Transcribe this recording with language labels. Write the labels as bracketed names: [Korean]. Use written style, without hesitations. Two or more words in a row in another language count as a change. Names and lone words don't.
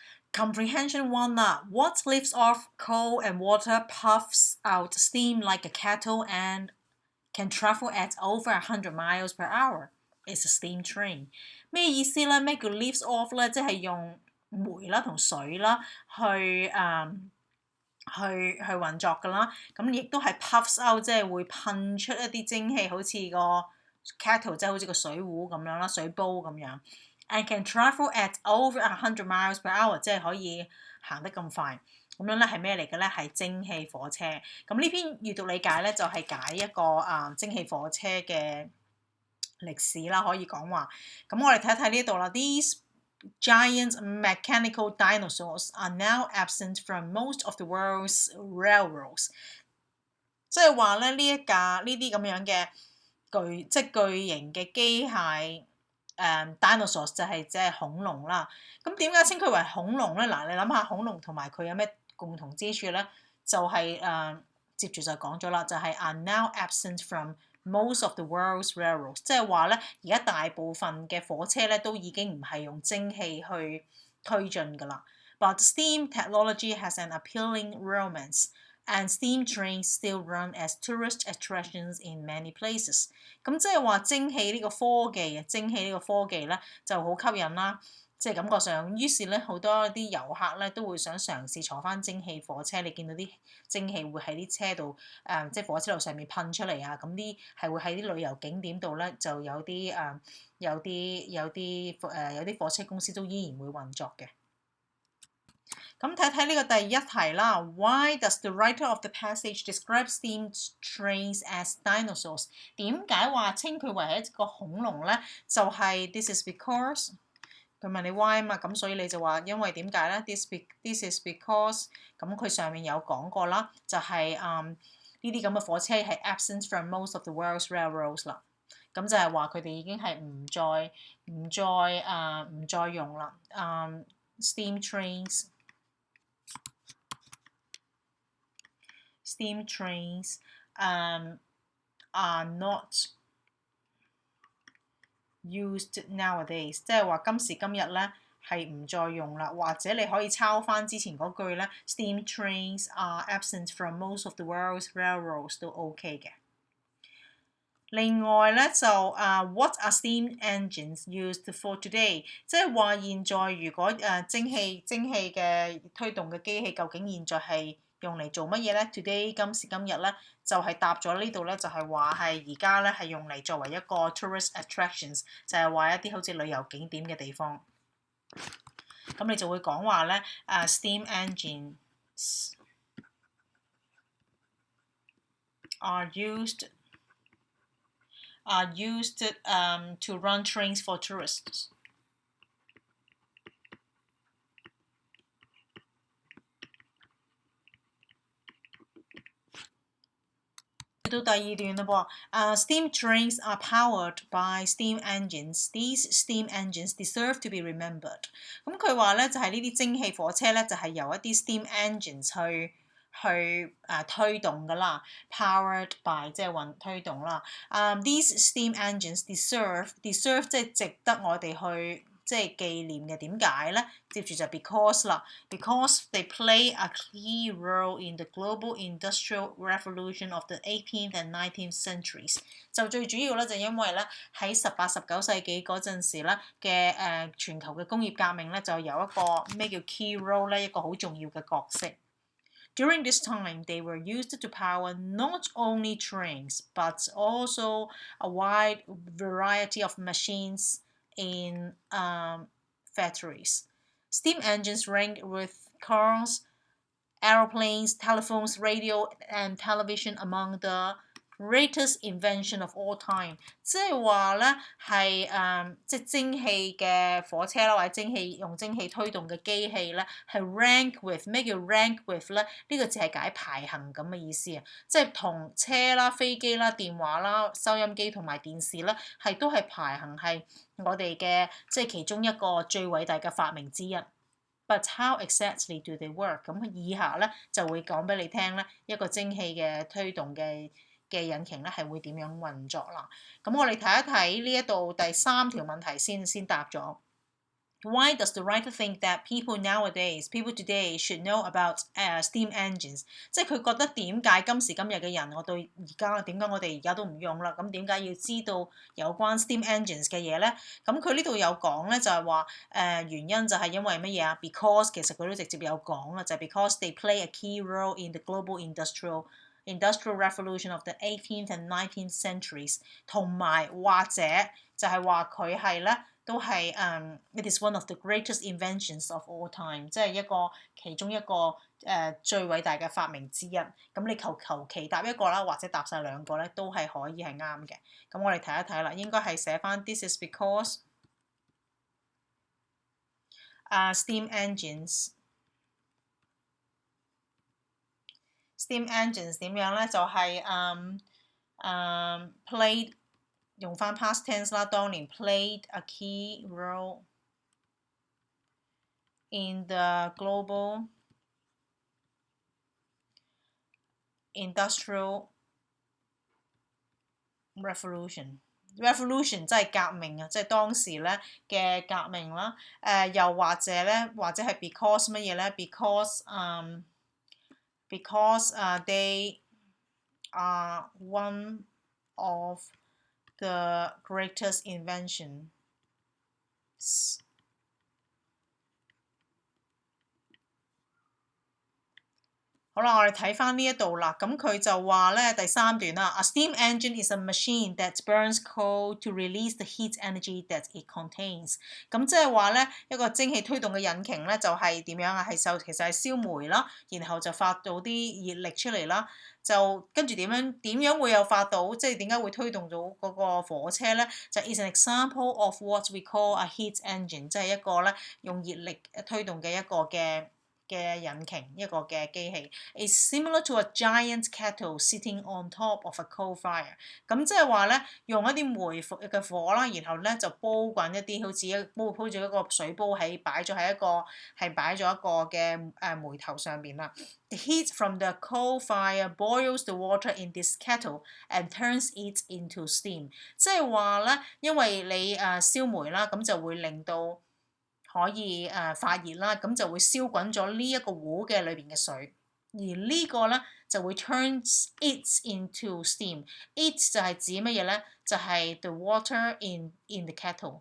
[English] Comprehension 1啦 What lifts off coal and water puffs out steam like a kettle and can travel at over 100 miles per hour? It's a steam train. [Cantonese] 咩意思咧？咩叫 [English] lifts off [Cantonese] 咧？即係用煤啦同水啦去運作㗎啦。咁亦都係 [English] puffs out， [Cantonese] 即係會噴出一啲蒸氣，好似個 kettle 即係好似個水壺咁樣啦，水煲咁樣。 [English] And can travel at over 100 miles per hour， [Cantonese] 即係可以行得咁快。咁樣咧係咩嚟嘅咧？係蒸汽火車。咁呢篇閱讀理解咧就係解一個蒸汽火車嘅歷史啦，可以講話。咁我哋睇一睇呢度啦。 [English] These giant mechanical dinosaurs are now absent from most of the world's railroads。 [Cantonese] 即係話咧呢一架呢啲咁樣嘅巨型嘅機械。dinosaurs 就係即係恐龍啦。咁點解稱佢為恐龍咧？嗱，你諗下恐龍同埋佢有咩共同之處咧？就係、接住就講咗啦，就係 [English] are now absent from most of the world's railroads， [Cantonese] 即係話咧，而家大部分嘅火車咧都已經唔係用蒸汽去推進㗎啦。 [English] But steam technology has an appealing romance。And steam trains still run as tourist attractions in many places。 [Cantonese] 咁即係話蒸汽呢個科技咧就好吸引啦，即係感覺上。於是咧好多啲遊客咧都會想嘗試坐翻蒸汽火車。你見到啲蒸汽會喺啲車度即係火車路上面噴出嚟啊！咁啲係會喺啲旅遊景點度咧就有啲火車公司都依然會運作嘅。咁睇睇呢個第一題啦。 [English] Why does the writer of the passage describe steam trains as dinosaurs？ [Cantonese] 點解話稱佢為一個恐龍咧？就係 [English] this is because [Cantonese] 佢問你 why 嘛，咁所以你就話因為點解咧 ？ [English] This is because [Cantonese] 咁佢上面有講過啦，就係呢啲咁嘅火車係 [English] absent from most of the world's railroads [Cantonese] 啦。咁就係話佢哋已經係唔再用啦。 [English] Steam trains are not used nowadays， [Cantonese] 即係話今時今日咧係唔再用啦。或者你可以抄翻之前嗰句咧 ， [English] Steam trains are absent from most of the world's railroads [Cantonese] 都 OK 嘅。另外咧就 [English] what are steam engines used for today？ [Cantonese] 即係話現在如果蒸汽嘅推動嘅機器，究竟現在係用嚟做乜嘢咧 ？Today 今時今日咧就係答咗呢度咧，就係話係而家咧係用嚟作為一個 [English] tourist attractions， [Cantonese] 就係話一啲好似旅遊景點嘅地方。咁你就會講話咧 [English] steam engines are used to run trains for tourists。 [Cantonese] 到第二段啦噃 [English] ，steam trains are powered by steam engines. These steam engines deserve to be remembered。 [Cantonese] 咁佢話咧就係呢啲蒸汽火車咧就係由一啲 [English] steam engines [Cantonese] 去推動㗎啦 ， [English] powered by [Cantonese] 即係推動啦。 [English] These steam engines deserve [Cantonese] 即係值得我哋去即係紀念嘅。點解咧？接住就 [English] because 啦 ，because they play a key role in the global industrial revolution of the 18th and 19th centuries。 [Cantonese] 就最主要咧就因為咧喺18、19世紀嗰陣時咧嘅全球嘅工業革命咧就有一個咩叫 [English] key role [Cantonese] 咧，一個好重要嘅角色。 [English] During this time, they were used to power not only trains, but also a wide variety of machines in factories. Steam engines ranked with cars, aeroplanes, telephones, radio, and television among the greatest invention of all time。 [Cantonese] 即係話咧係即係蒸汽嘅火車啦，或者用蒸汽推動嘅機器咧，係 [English] rank with。 [Cantonese] 咩叫 [English] rank with [Cantonese] 咧？呢個字係解排行咁嘅意思啊，即係同車啦、飛機啦、電話啦、收音機同埋電視咧，係都係排行係我哋嘅即係其中一個最偉大嘅發明之一。 [English] But how exactly do they work？ [Cantonese] 咁以下咧就會講俾你聽咧，一個蒸汽嘅推動嘅引擎咧係會點樣運作啦。咁我哋睇一睇呢一度第3條問題先答咗。 [English] Why does the writer think that people today should know about steam engines？ [Cantonese] 即係佢覺得點解今時今日嘅人，我到而家點解我哋而家都唔用啦？咁點解要知道有關 [English] steam engines [Cantonese] 嘅嘢咧？咁佢呢度有講咧，就係話原因就係因為乜嘢啊 [English] ？Because [Cantonese] 其實佢都直接有講啦，就係 [English] because they play a key role in the global industrial revolution of the 18th and 19th centuries， [Cantonese] 同埋或者就係話佢係咧。都係 [English] it is one of the greatest inventions of all time， [Cantonese] 即係其中一個最偉大嘅發明之一。咁你求其答一個啦，或者答晒兩個咧，都係可以係啱嘅。咁我哋睇一睇啦，應該係寫翻 [English] This is because steam engines。 steam engines [Cantonese] 點樣咧？就係played。用翻 [English] past tense [Cantonese] 啦，當年 [English] played a key role in the global industrial revolution。 [Cantonese] revolution 即係革命啊，即係當時咧嘅革命啦。又或者係 [English] because [Cantonese] 乜嘢咧 [English] ？because they are one of the greatest inventions。 [Cantonese] 好啦，我哋睇翻呢一度啦，咁佢就話咧第三段啦 [English] ，A steam engine is a machine that burns coal to release the heat energy that it contains。 [Cantonese] 咁即係話咧一個蒸汽推動嘅引擎咧就係點樣啊？其實係燒煤啦，然後就發到啲熱力出嚟啦。就跟住點樣會有發到，即係點解會推動到嗰個火車咧？ [English] 就 is an example of what we call a heat engine， [Cantonese] 即係一個咧用熱力推動嘅一個嘅引擎，一個嘅機器。 [English] It's similar to a giant kettle sitting on top of a coal fire。 [Cantonese] 咁即係話咧，用一啲煤嘅火啦，然後咧就煲滾一啲好似鋪住一個水煲擺咗一個嘅煤頭上邊啦。 [English] The heat from the coal fire boils the water in this kettle and turns it into steam。 [Cantonese] 即係話咧，因為你燒煤啦，咁就會令到可以發熱啦，咁就會燒滾咗呢一個壺嘅裏邊嘅水，而呢個咧就會 [English] turns it into steam。 [Cantonese] it 就係指乜嘢咧？就係 [English] the water in the kettle。